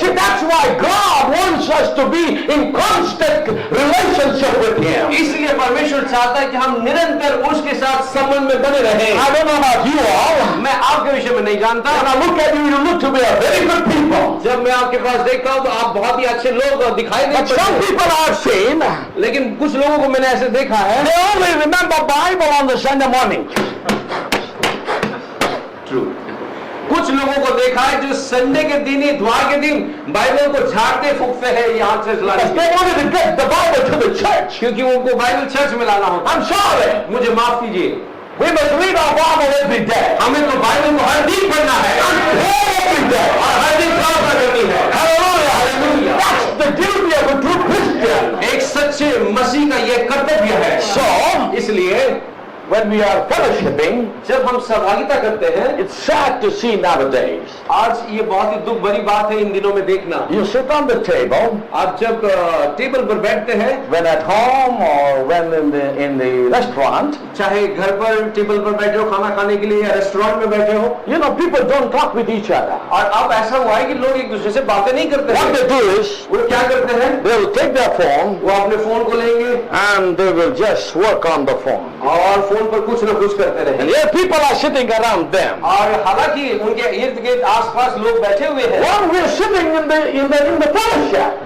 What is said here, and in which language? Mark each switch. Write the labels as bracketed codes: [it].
[en] See, that's why God wants us to be in constant relationship with Him. [hi] इसलिए परमेश्वर चाहता है कि हम निरंतर उसके साथ संबंध में बने रहें। [en] I don't know about you all. [hi] मैं आपके विषय में नहीं जानता। [en] When I look at you, you look to be a very good people. [hi] जब मैं आपके पास देखता हूँ तो आप बहुत ही अच्छे लोग दिखाई [en] But [hi] देते [en] some [hi] हैं। [en] people I've seen, [hi] लेकिन कुछ लोगों को मैंने ऐसे देखा है। [en] they only remember Bible on the Sunday morning. [hi] कुछ लोगों को देखा है जो संडे के दिन ही, द्वार के दिन बाइबल को झाड़ते फूकते हैं यहाँ से लाने [en] Because [hi] के लिए। [en] they wanted to get the Bible to the church. [hi] क्योंकि उनको बाइबल चर्च में लाना होता [en] I'm sorry. [hi] है। मुझे माफ कीजिए, [en] We must read our Bible every day. [hi] हमें तो बाइबल को हर दिन पढ़ना है [en] And pray every day. [hi] और हर दिन प्रार्थना करनी है। [en] Hallelujah. Hallelujah. That's the duty of a true Christian. [hi] एक सच्चे मसीह का यह कर्तव्य है। [en] So, [hi] इसलिए [en] when we are fellowshipping, [hi] जब हम सहभागिता करते हैं, [en] it's sad to see nowadays. [hi] आज ये बहुत ही दुख भरी बात है इन दिनों में देखना। [en] You sit on the table, [hi] आप जब टेबल पर बैठते हैं, [en] when at home or when in the restaurant, [hi] चाहे घर पर टेबल पर बैठे हो खाना खाने के लिए या रेस्टोरेंट में बैठे हो, [en] you know, people don't talk with each other. [hi] और अब ऐसा हुआ है कि लोग एक दूसरे से बातें नहीं करते [en] What [hi] हैं। [en] they do is, [hi] वो क्या करते हैं? [en] they will take their phone [hi] वो अपने फोन को लेंगे [en] and they will just work on the phone. [hi] और फोन पर कुछ न कुछ करते [en] And [hi] रहेंगे। [en] here people are sitting around them. [hi] और हालांकि उनके इर्द गिर्द आसपास लोग बैठे हुए हैं। [en] When we're sitting in the fellowship,